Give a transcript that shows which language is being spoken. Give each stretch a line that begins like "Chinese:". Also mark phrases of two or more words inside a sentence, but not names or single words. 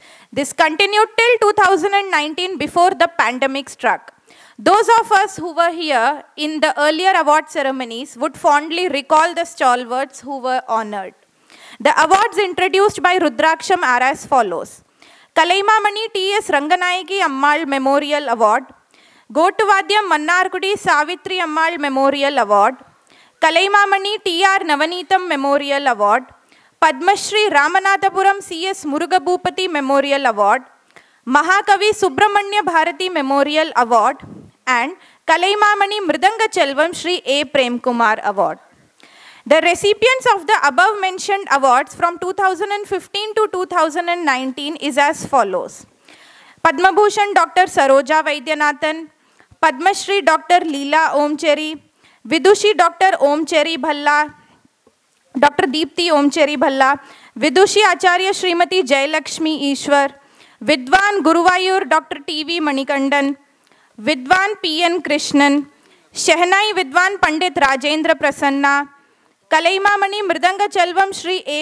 English: This continued till 2019 before the pandemic struck. Those of us who were here in the earlier award ceremonies would fondly recall the stalwarts who were honored. The awards introduced by Rudraksham are as follows. Kalaimamani T.S. Ranganayaki Ammal Memorial Award, Gotuvadyam Mannargudi Savitri Ammal Memorial Award, Kalaimamani T.R. Navanitam Memorial Award, Padma Shri Ramanathapuram C.S. Murugabhupati Memorial Award, Mahakavi Subramanya Bharati Memorial Award, and Kalaimamani Mridanga Chelvam Shri A. Prem Kumar Award. The recipients of the above mentioned awards from 2015 to 2019 is as follows. Padma Bhushan Dr. Saroja Vaidyanathan, Padma Shri Dr. Leela Omcheri, Vidushi Dr. Omcheri Bhalla, Dr. Deepthi Omcheri Bhalla, Vidushi Acharya Srimati Jayalakshmi Ishwar, Vidwan Guruvayur Dr. T.V. Manikandan, Vidwan P.N. Krishnan, Shehnai Vidwan Pandit Rajendra Prasanna, Kalaimamani Mridanga Chelvam Shri A.